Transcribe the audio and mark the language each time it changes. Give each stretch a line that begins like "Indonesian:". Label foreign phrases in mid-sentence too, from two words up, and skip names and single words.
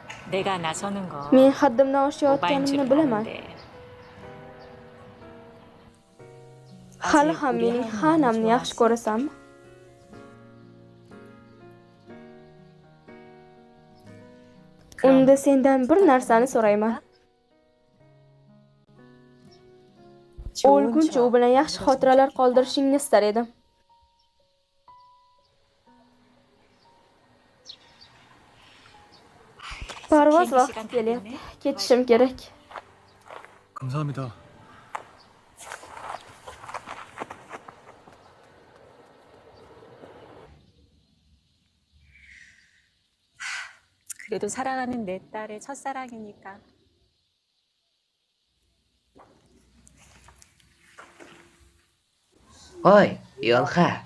Korean: 내가 나서는 거
Uzbek: Men haddimdan
Korean: 오바인
Uzbek: oshayotganimni
Korean: 줄
Uzbek: bilaman.
Korean: 아는데
Uzbek: Hali ham mening xanamni yaxshi ko'rasanmi? Unda sendan bir narsani so'rayman. O'lguncha u bilan yaxshi xotiralar qoldirishingni istar edim. Parvoz vaqti kelyapti. Ketishim kerak.
Korean: 감사합니다. 그래도 사랑하는 내 딸의 첫사랑이니까
Uzbek: Hoy, yo'lqa.